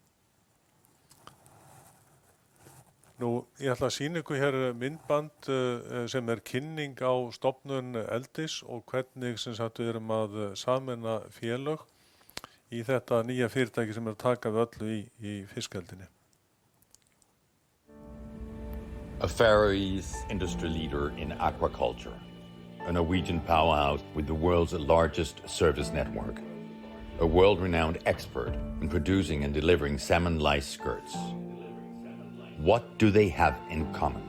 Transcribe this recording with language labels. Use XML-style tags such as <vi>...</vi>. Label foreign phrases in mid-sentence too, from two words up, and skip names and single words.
<is>Nú, ég ætla að sýna ykkur hér myndband sem kynning á stofnun Eldis og hvernig sem sagt við erum að sameina félög í þetta nýja fyrirtæki sem að taka við öllu í fiskeldinni.</is> <en>A Faroese industry leader in aquaculture, a Norwegian powerhouse with the world's largest service network, a world-renowned expert in producing and delivering salmon lice skirts. What do they have in common?</en>